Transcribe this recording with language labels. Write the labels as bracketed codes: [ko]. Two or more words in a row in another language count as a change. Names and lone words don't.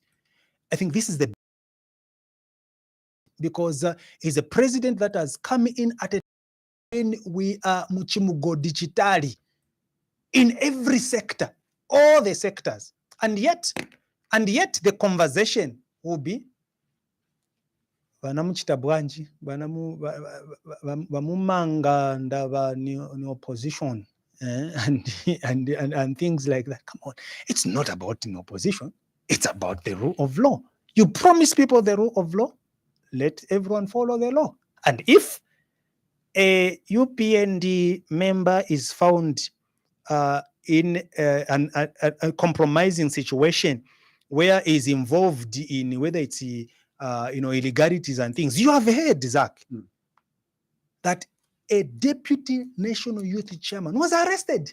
[en] I think this is because he's a president that has come in at a when we are muchimugo digitali in every sector, all the sectors, and yet the conversation will be [ny] vanamuchita bwanji vamumanga ndava ni [en] opposition and things like that. Come on, it's not about an opposition, it's about the rule of law. You promise people the rule of law, let everyone follow the law. And if a UPND member is found in a compromising situation where is involved in whether it's illegalities and things, you have heard, Zach, that a deputy national youth chairman was arrested.